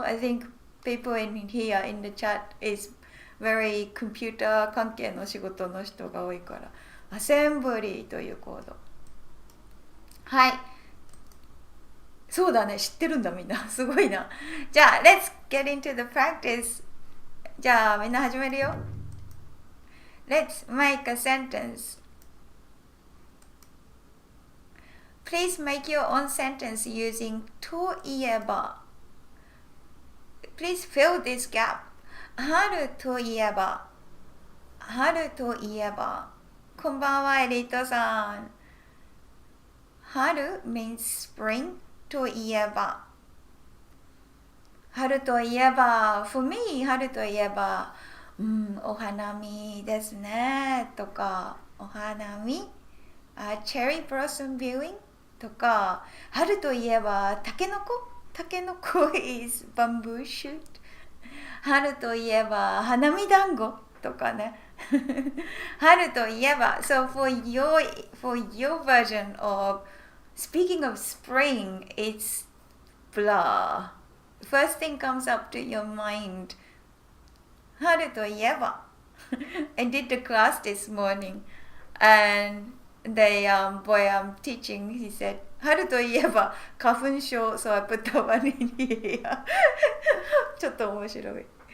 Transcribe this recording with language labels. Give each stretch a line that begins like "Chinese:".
English: I think people in here in the chat is very computer
Japanese: 関係の仕事の人が多いから。 Assembly というコード。はい。そうだね、知ってるんだみんな。すごいな。
English: じゃあ、Let's get into the practice.
Japanese: じゃあ、みんな始めるよ。
English: Let's make a sentence. Please make your own sentence using といえば. Please fill this gap.
Japanese: 春といえば。春といえば。こんばんは、エリートさん。春
English: means spring
Japanese: といえば。春といえば、
English: for me
Japanese: 春といえば、お花見ですねとか、お花見、
English: cherry blossom viewing
Japanese: とか、春といえば、タケノコ
English: is bamboo shoot。
Japanese: 春といえば、花見団子とかね。春といえば、
English: so for your version of speaking of spring, it's blah. First thing comes up to your mind.
Japanese: 春といえば.
English: I did the class this morning, and the boy I'm teaching, he said,
Japanese: 春といえば花粉症,
English: so I put the one in here.
Japanese: ちょっと面白い。